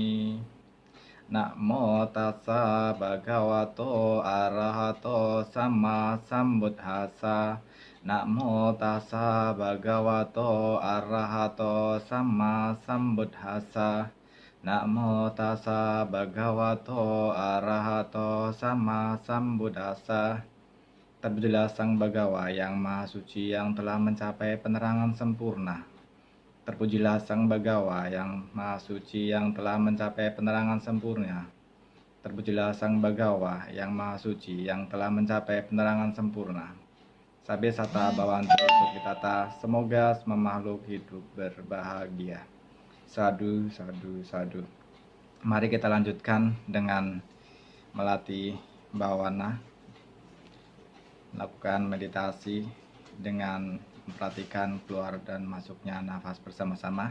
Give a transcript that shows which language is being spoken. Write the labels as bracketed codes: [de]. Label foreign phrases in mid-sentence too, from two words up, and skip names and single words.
[pi] Namo tassa bhagavato arahato sama sambuddhassa. Namo tassa bhagavato arahato sama sambuddhassa. Namo tassa bhagavato arahato sama sambuddhassa. [id] Terpujilah Sang Bhagawa yang Maha Suci yang telah mencapai penerangan sempurna. Terpujilah Sang Bhagawa yang Maha Suci yang telah mencapai penerangan sempurna. Terpujilah Sang Bhagawa yang Maha Suci yang telah mencapai penerangan sempurna. [pi] Sabe sata bhavantu sukhitata, [id] semoga semua makhluk hidup berbahagia. [pi] Sadu, sadu, sadu. [id] Mari kita lanjutkan dengan melatih bawana, melakukan meditasi dengan memperhatikan keluar dan masuknya nafas bersama-sama.